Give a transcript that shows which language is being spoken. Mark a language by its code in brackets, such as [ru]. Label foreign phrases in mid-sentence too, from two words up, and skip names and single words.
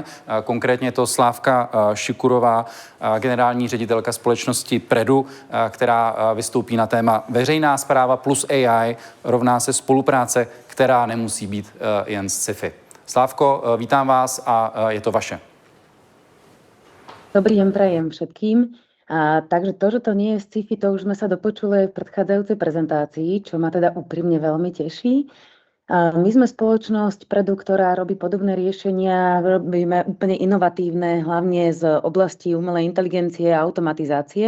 [cs] Konkrétně je to Slávka Šikurová, generální ředitelka společnosti Predu, která vystoupí na téma veřejná správa plus AI rovná se spolupráce, která nemusí být jen sci-fi. Slávko, vítám vás a je to vaše. [sk] Dobrý deň prajem všetkým. Takže to, že to nie je sci-fi, to už sme sa dopočuli v predchádzajúcej prezentácii, čo ma teda úprimne veľmi teší. My sme spoločnosť Predu, ktorá robí podobné riešenia, robíme úplne inovatívne, hlavne z oblasti umelej inteligencie a automatizácie.